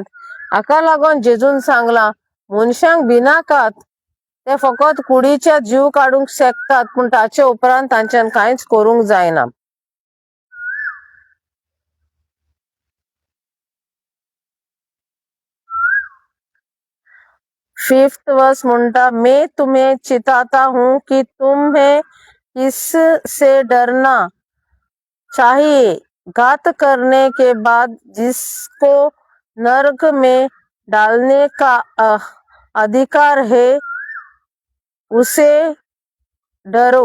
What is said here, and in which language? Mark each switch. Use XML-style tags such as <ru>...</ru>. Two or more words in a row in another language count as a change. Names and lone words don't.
<kok>हाका लागून जेजून सांगलां मनशांक भिनाकात, ते फकत कुडीचे जीव काडूंक शेकतात, पूण ताचे उपरांत तांच्यान कांयच करूंक जायना.</kok> <en>fifth verse म्हणटा,</en> <hi>मैं तुम्हें चिताता हूँ कि तुम्हें किससे डरना चाहिए. घात करने के बाद जिसको नरक में डालने का अधिकार है, उसे डरो.</hi>